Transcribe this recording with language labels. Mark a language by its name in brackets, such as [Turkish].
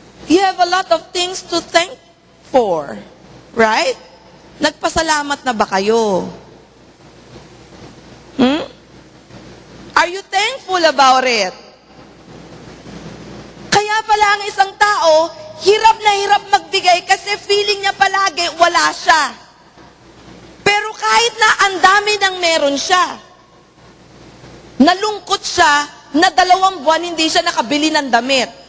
[English] You have a lot of things to thank for. Right? [Filipino] Nagpasalamat na ba kayo? [English] Are you thankful about it? [Filipino] Kaya pala ang isang tao, hirap na hirap magbigay kasi feeling niya palagi wala siya. Pero kahit na ang dami ng meron siya, nalungkot siya na 2 buwan hindi siya nakabili ng damit.